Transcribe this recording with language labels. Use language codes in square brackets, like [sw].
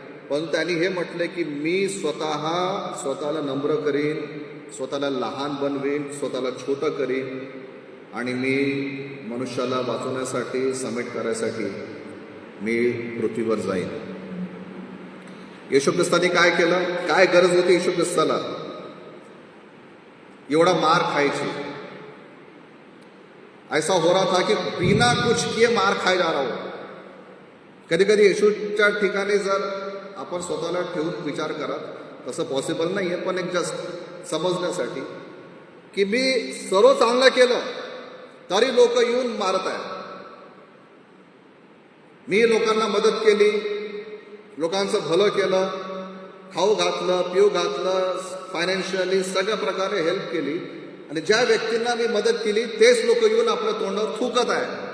[mr] पण त्यांनी हे म्हटले की मी स्वतःला नम्र करीन, स्वतःला लहान बनवीन, स्वतःला छोटं करीन आणि मी मनुष्याला वाचवण्यासाठी, समेट करायसाठी मी पृथ्वीवर जाईन। येशू ख्रिस्ताने काय केलं? काय गरज होती येशू ख्रिस्ताला एवढा मार खायची? [hi] ऐसा हो रहा था कि बिना कुछ किए मार खाए जा रहा हो। [mr] कधी कधी येशूच्या ठिकाणी जर आपण स्वतःला ठेवून विचार करा, तसं पॉसिबल नाही आहे, पण एक जस्ट समजण्यासाठी की मी सर्व चांगलं केलं तरी लोक येऊन मारत आहे। मी लोकांना मदत केली, लोकांचं भलं केलं, खाऊ घातलं, पिऊ घातलं, फायनान्शियली सगळ्या प्रकारे हेल्प केली, आणि ज्या व्यक्तींना मी मदत केली तेच लोक येऊन आपल्या तोंडावर थुकत आहे।